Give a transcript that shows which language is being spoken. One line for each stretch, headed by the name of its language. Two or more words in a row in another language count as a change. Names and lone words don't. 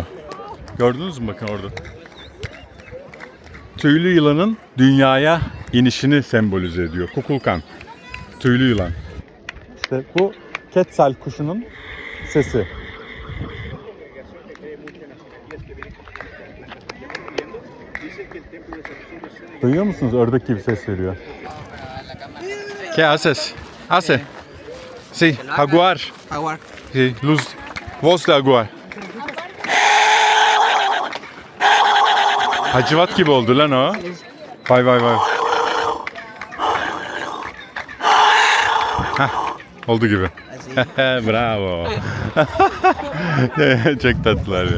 Turkish: Gördünüz mü bakın orada? Tüylü yılanın dünyaya inişini sembolize ediyor. Kukulkan. Tüylü yılan. İşte bu Quetzal kuşunun sesi. Duyuyor musunuz? Ördek gibi ses veriyor.
Spanish: ¿Qué haces? Hace. Sí, jaguar. Jaguar. Sí, luz. Voz de jaguar.
Turkish: Hacivat gibi oldu lan o. Vay vay vay. Heh, oldu gibi. Bravo. Çok tatlılar ya.